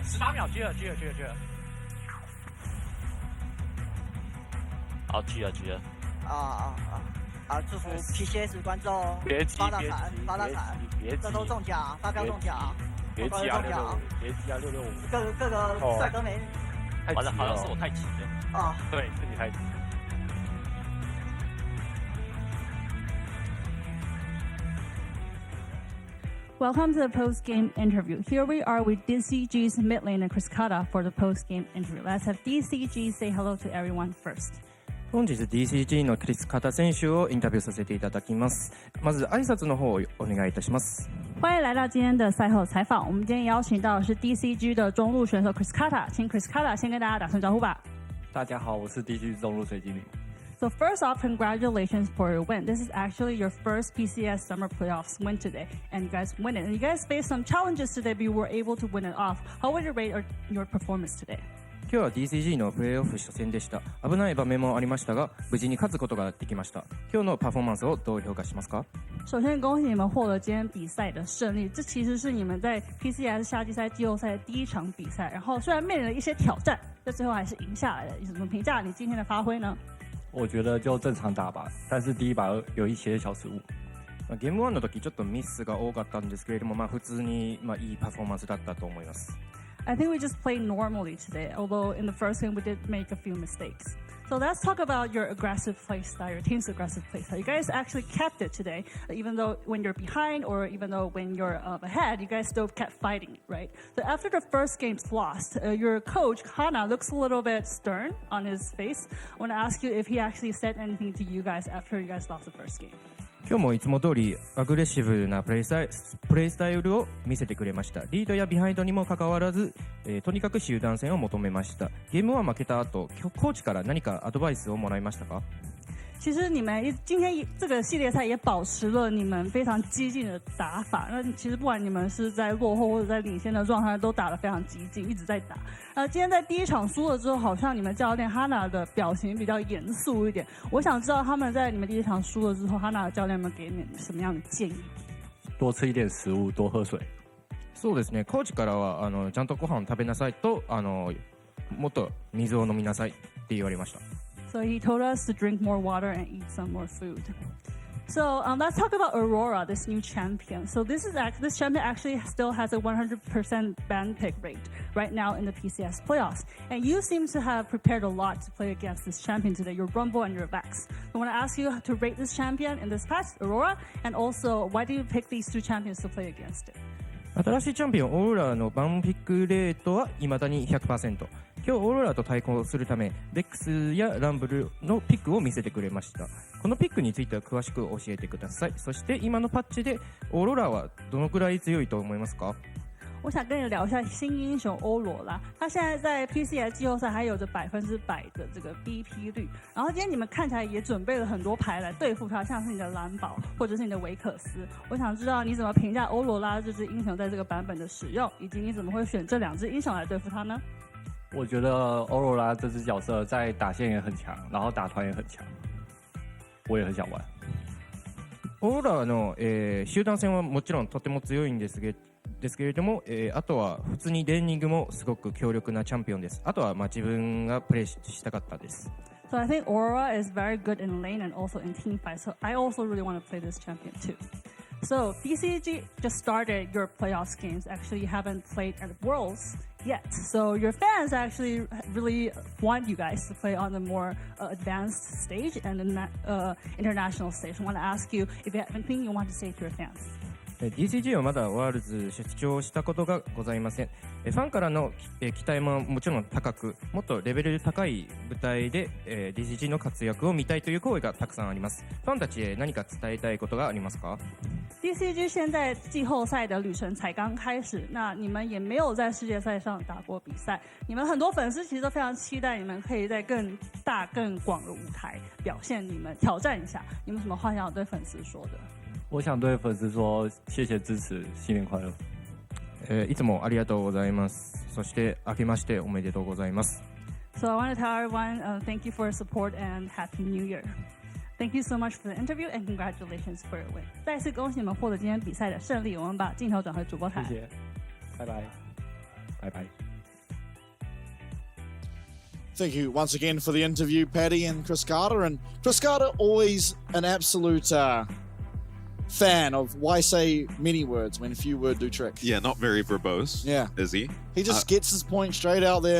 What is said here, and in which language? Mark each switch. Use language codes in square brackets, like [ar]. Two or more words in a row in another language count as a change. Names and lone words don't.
[zh] 18 秒，狙了。好，狙了。祝福 PCS 观众发大财，这都中奖，发票中奖，别急啊，665，各个帅哥美女，好像是我太急了啊，对，是你太急。 [en] Welcome to the post-game interview. Here we are with DCG's mid laner Cascada for the post-game interview. Let's have DCG say hello to everyone first. [ja] 本日 DCG のクリスカタ選手をインタビューさせていただきます。まず挨拶の方をお願いいたします。 [zh] 欢迎来到今天的赛后采访。我们今天邀请到的是 DCG 的中路选手 Cascada， 请 Cascada 先跟大家打声招呼吧。大家好，我是 DCG 中路水精灵。 [en] So first off, congratulations for your win. This is actually your first PCS Summer Playoffs win today, and you guys win it. And you guys faced some challenges today, but you were able to win it off. How would you rate your performance today? [ja] 今日は DCG のプレーオフ初戦でした。危ない場面もありましたが、無事に勝つことができました。今日のパフォーマンスをどう評価しますか？ [zh] 首先，恭喜你们获得今天比赛的胜利。这其实是你们在 PCS 夏季赛季后赛的第一场比赛。然后虽然面临了一些挑战，但最后还是赢下来了。你怎么评价你今天的发挥呢？我觉得就正常打吧，但是第一把有一些小失误。 [ja] ゲーム1の時ちょっとミスが多かったんですけれども、普通にいいパフォーマンスだったと思います。 [en] I think we just played normally today, although in the first game we did make a few mistakes. So let's talk about your aggressive play style, your team's aggressive play style. You guys actually kept it today, even though when you're behind or even though when you're ahead, you guys still kept fighting, right? So after the first game's lost, your coach, Hana, looks a little bit stern on his face. I want to ask you if he actually said anything to you guys after you guys lost the first game. [ja] 今日もいつも通りアグレッシブなプレイスタイルを見せてくれました。リードやビハインドにもかかわらず、とにかく集団戦を求めました。ゲームは負けた後、コーチから何かアドバイスをもらいましたか？ [zh] 其实你们今天这个系列赛也保持了你们非常激进的打法。那其实不管你们是在落后或者在领先的状态，都打得非常激进，一直在打。今天在第一场输了之后，好像你们教练哈娜的表情比较严肃一点。我想知道他们在你们第一场输了之后，哈娜的教练们给你们什么样的建议？多吃一点食物，多喝水。 [ja] そうですね。コーチからはちゃんとご飯を食べなさいともっと水を飲みなさいって言われました。 [en] So he told us to drink more water and eat some more food. So let's talk about Aurora, this new champion. So this champion actually still has a 100% ban pick rate right now in the PCS playoffs. And you seem to have prepared a lot to play against this champion today, your Rumble and your Vex. I want to ask you to rate this champion in this patch, Aurora, and also why do you pick these two champions to play against it? [ja] 新しいチャンピオンオーロラのバンピックレートは未だに 100%。今日オーロラと対抗するためベックスやランブルのピックを見せてくれました。このピックについては詳しく教えてください。そして今のパッチでオーロラはどのくらい強いと思いますか？ [zh] 我想跟你聊一下新英雄欧罗拉，他现在在 PCS 季后赛还有着100%的这个 BP 率。然后今天你们看起来也准备了很多牌来对付他，像是你的蓝宝或者是你的维克斯。我想知道你怎么评价欧罗拉这支英雄在这个版本的使用，以及你怎么会选这2支英雄来对付他呢？我觉得欧罗拉这支角色在打线也很强，然后打团也很强，我也很想玩。 [ja] オーロラの、集団戦はもちろんとても強いんですけれども、あとは普通にレーニングもすごく強力なチャンピオンです。あとは自分がプレイしたかったです。 [en] So I think Aurora is very good in lane and also in team fight. So I also really want to play this champion too. So DCG just started your playoffs games. Actually, you haven't played at Worlds yet. So your fans actually really want you guys to play on the more advanced stage and the international stage. I want to ask you if you have anything you want to say to your fans. [ja] DCG はまだワールズ出場したことがございません。ファンからの期待ももちろん高く、もっとレベル高い舞台で DCG の活躍を見たいという声がたくさんあります。ファンたちへ何か伝えたいことがありますか？ [zh] DCG 现在季后赛的旅程才刚开始，那你们也没有在世界赛上打过比赛，你们很多粉丝其实都非常期待你们可以在更大更广的舞台表现你们，挑战一下。你们有什么话想要对粉丝说的？我想对粉丝说，谢谢支持，新年快乐。 [ja] いつもありがとうございます。そして明けましておめでとうございます。 [en] So I want to tell everyone, thank you for your support and Happy New Year. Thank you so much for the interview and congratulations for your win. [zh] 再次恭喜你们获得今天比赛的胜利。我们把镜头转回主播台。谢谢，拜拜，拜拜。 [en] Thank you once again for the interview, Paddy and Chris Carter. And Chris Carter, always an absolute fan of why say many words when few words do trick. Yeah, not very verbose. Yeah. Is he? He just gets his point straight out there.